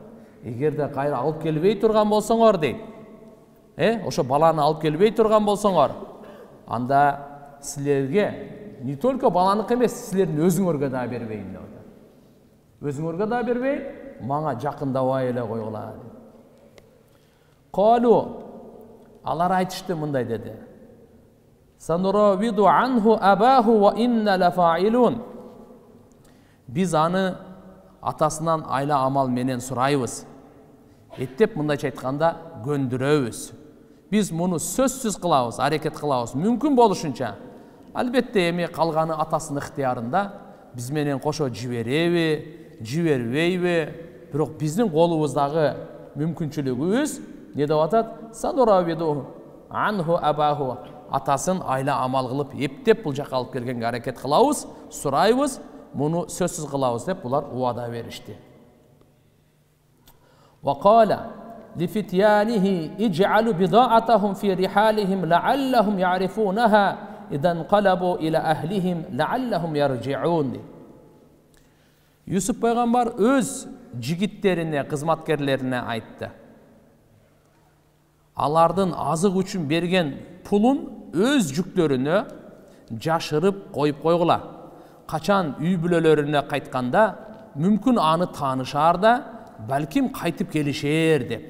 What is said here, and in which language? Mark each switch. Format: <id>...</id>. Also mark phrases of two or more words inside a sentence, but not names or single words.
<ky>Эгерде кайра алып келбей турган болсоңор дейт. Ошо баланы алып келбей турган болсоңор, анда силерге</ky> <ru>не только</ru> <ky>баланык эмес, силердин өзүңөргө да бербейм деп атат. Өзүңөргө да бербей, мага жакындабай эле койгула. Калу, алар айтышты мындай деди.</ky> <ar>سنراود عنه أباه وإنا لفاعلون.</ar> <ky>Биз аны атасынан айла амал менен сурайбыз. Эттеп мындайча айтканда көндүрөбүз. Биз муну сөзсүз кылабыз, аракет кылабыз, мүмкүн болушунча. Албетте эми калганы атасынын ыктыярында, биз менен кошо жибереби, жибербейби, бирок биздин колубуздагы мүмкүнчүлүгүбүз не деп атат?</ky> <ar>سنراود عنه أباه.</ar> <ky>Атасын айла амал кылып, эптеп бул жака алып келгенге аракет кылабыз, сурайбыз, муну сөзсүз кылабыз деп булар убада беришти.</ky> <ar>وقال لفتيانه اجعلوا بضاعتهم في رحالهم لعلهم يعرفونها إذا انقلبوا إلى أهلهم لعلهم يرجعون.</ar> <ky>Юсуп пайгамбар өз жигиттерине, кызматкерлерине айтты. Алардын азык үчүн берген пулун өз жүктөрүнө жашырып коюп койгула. Качан үй бүлөлөрүнө кайтканда мүмкүн аны таанышаар да, балким кайтып келишер деп.</ky>